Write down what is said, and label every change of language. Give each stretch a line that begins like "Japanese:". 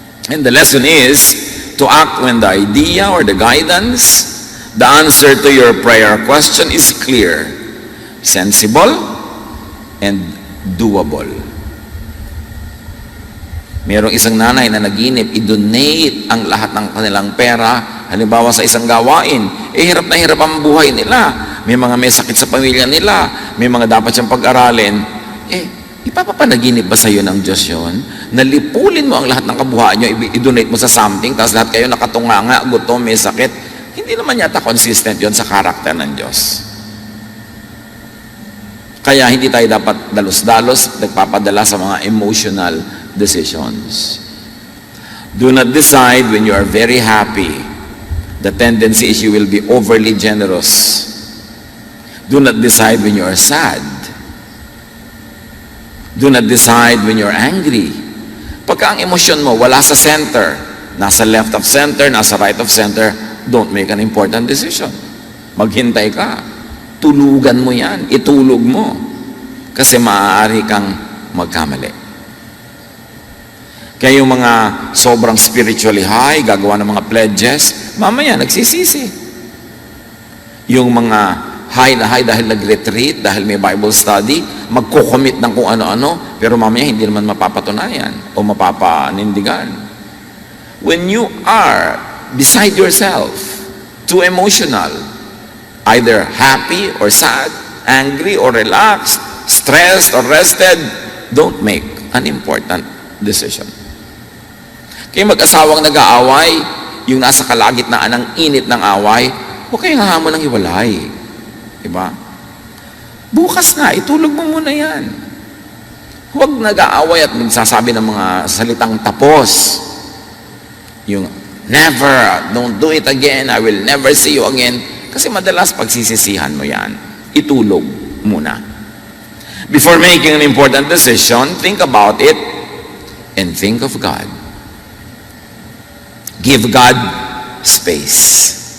English: And the lesson is to act when the idea or the guidance, the answer to your prayer question is clear, sensible, and doable.
Filipino: Mayroong isang nanay na naginip, i-donate ang lahat ng kanilang pera, halimbawa sa isang gawain. Hirap na hirap ang buhay nila. May mga may sakit sa pamilya nila, may mga dapat siyang pag-aralin. Ipapapanaginip ba sa iyo ng Diyos yun? Nalipulin mo ang lahat ng kabuhayan nyo, i-donate mo sa something, tapos lahat kayo nakatunganga, gutom, may sakit. Hindi naman yata consistent yon sa karakter ng Diyos. Kaya hindi tayo dapat dalos-dalos nagpapadala sa mga
English: emotional decisions. Do not decide when you are very happy. The tendency is you will be overly generous. Do not decide when you are sad. Do not decide when you're angry.
Filipino: Pagka ang emosyon mo wala sa
English: center, nasa left of center, nasa right of center, don't make an important decision.
Filipino: Maghintay ka. Tulugan mo yan. Itulog mo. Kasi maaari kang magkamali. Kaya yung mga sobrang
English: spiritually high,
Filipino: gagawa ng mga pledges, mamaya nagsisisi. Yung mga high na high dahil nag-retreat, dahil may Bible study, magko-commit ng kung ano-ano, pero mamaya hindi naman mapapatunayan o mapapanindigan.
English: When you are beside yourself, too emotional, either happy or sad, angry or relaxed, stressed or rested, don't make an important decision.
Filipino: Kaya mag-asawang nag-aaway, yung nasa kalagitnaan ng init ng away, huwag kayong hahamon ng hiwalay. Diba? Bukas na, itulog mo muna yan. Huwag nag-aaway at magsasabi ng mga salitang tapos.
English: Yung never, don't do it again, I will never see you again.
Filipino: Kasi madalas pagsisisihan mo yan. Itulog muna.
English: Before making an important decision, think about it and think of God. Give God space.